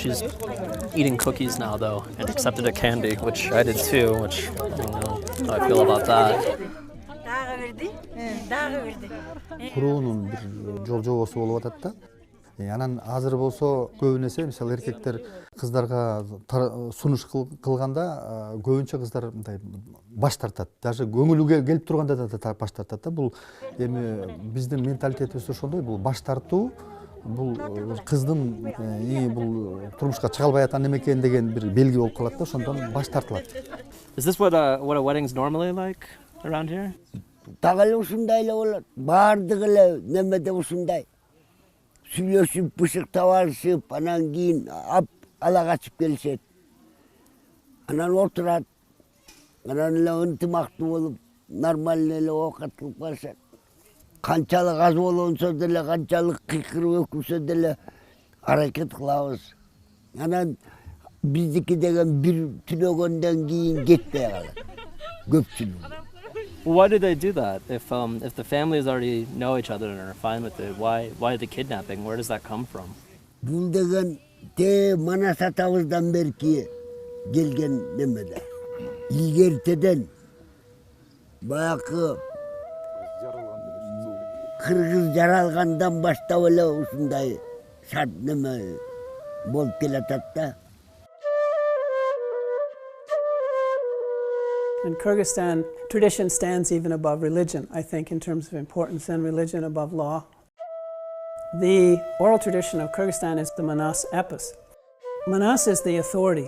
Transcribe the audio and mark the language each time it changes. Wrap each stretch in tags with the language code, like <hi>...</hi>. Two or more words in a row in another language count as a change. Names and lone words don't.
<en>She's eating cookies now, though, and accepted a candy, which I did too, which I don't know how I feel about that.</en> <ky>Kuruunun bir жол-жобосу болуп атат да. Анан азыр болсо көбүнесе мисалы эркектер кыздарга сунуш кылганда көбүнчө кыздар мындай баш тартат. Даже көңүлү келип турганда да баш тартат да. Бул эми биздин менталитетибиз ошондой. Бул баш тартуу бул кыздын бул турмушка чыга албай аткан неме экен деген бир белги болуп калат да. Ошондон баш тартылат.</ky> <en>Is this what a wedding's normally like around here?</en> <ky>Тагыл ушундай эле болот. Бардыгы эле немеде ушундай. Сүйлөшүп, бышык табарышып, анан кийин ала качып келишет. Анан отурат. Анан эле ынтымактуу болуп, нормально эле оокат кылып барышат. Канчалык аз болгонсо деле, канчалык кыйкырып өкүлсө деле аракет кылабыз. Анан биздики деген бир түнөгөндөн кийин кетпей калат. Көпчүлүгү.</ky> <en>Why do they do that? If the families already know each other and are fine with it, why the kidnapping? Where does that come from?</en> <ky>Бул деген Манас атабыздан берки келген немеде. Илгертеден баякы кыргыз жаралгандан баштап эле ушундай шарт неме болуп келатат да.</ky> <en>In Kyrgyzstan, tradition stands even above religion, I think, in terms of importance, and religion above law. The oral tradition of Kyrgyzstan is the Manas epos. Manas is the authority.</en>